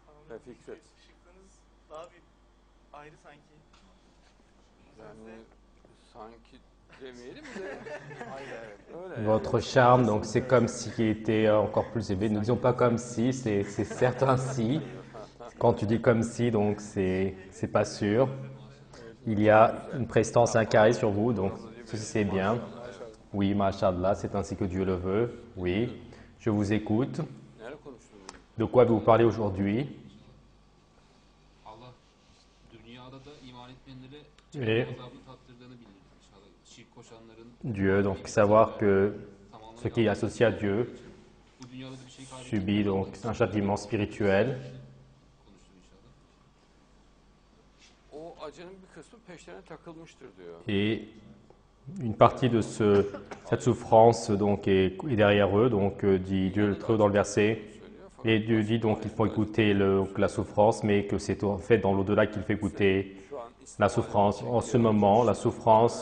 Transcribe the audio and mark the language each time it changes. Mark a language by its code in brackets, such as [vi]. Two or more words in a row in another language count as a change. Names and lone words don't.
[tr] Fikret. Şıkkınız daha bir ayrı sanki. Yani sanki demeyelim de. Öyle [fr] Votre charme, donc c'est comme s'il était encore plus élevé. Ne disons pas comme si, c'est certain si. Quand tu dis comme si, donc c'est pas sûr. Il y a une prestance, un carré sur vous, donc ceci c'est bien. Oui, Masha'Allah, c'est ainsi que Dieu le veut. Oui, je vous écoute. [tr] Neler konuştunuz? [fr] De quoi vous parlez aujourd'hui? [tr] Allah dünyada da iman etmeyenlere [fr] Et [tr] azabını tattırdığını bildirdi inşallah. Şirk koşanların [fr] Dieu, donc savoir que ce qui est associé à Dieu [tr] bu dünyada da bir şey [fr] subit donc un châtiment spirituel. [tr] konuştuk inşallah. O acının bir kısmı peşlerine takılmıştır diyor. [fr] Et une partie de cette souffrance donc est derrière eux, donc dit Dieu le Très-Haut dans le verset. Et Dieu dit donc qu'il faut écouter la souffrance, mais que c'est en fait dans l'au-delà qu'il fait écouter [tr] Şu an [fr] la souffrance. En ce moment, la souffrance